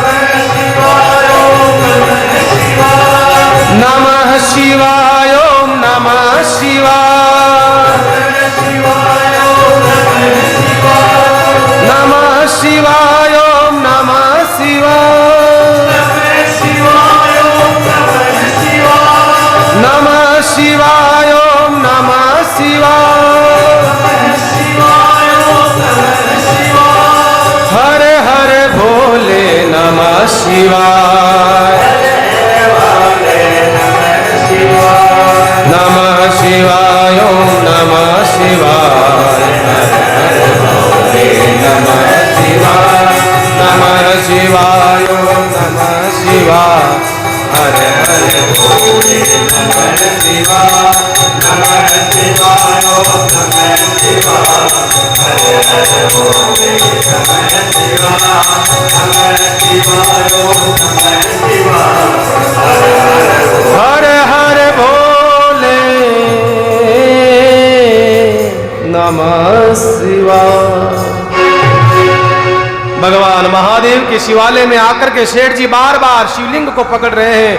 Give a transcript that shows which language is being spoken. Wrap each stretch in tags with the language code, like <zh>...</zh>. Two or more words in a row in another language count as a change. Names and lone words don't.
<sa>नमः शिवाय ओम नमः शिवाय नमः शिवाय ओम नमः शिवाय नमः शिवाय ओम नमः शिवाय हरे हरे भोले नमः शिवाय नमः शिवाय ओम नमः शिवाय नमः शिवाय नमः शिवाय ओम नमः शिवाय हरे हरे भोले नमः शिवाय नमः शिवाय ओम नमः शिवाय हरे हरे भोले नमः शिवाय नमः शिवाय ओम नमः शिवाय हरे हरे भोले नमः शिवाय।</sa> <hi>भगवान महादेव के शिवालय में आकर के सेठ जी बार बार शिवलिंग को पकड़ रहे हैं।</hi>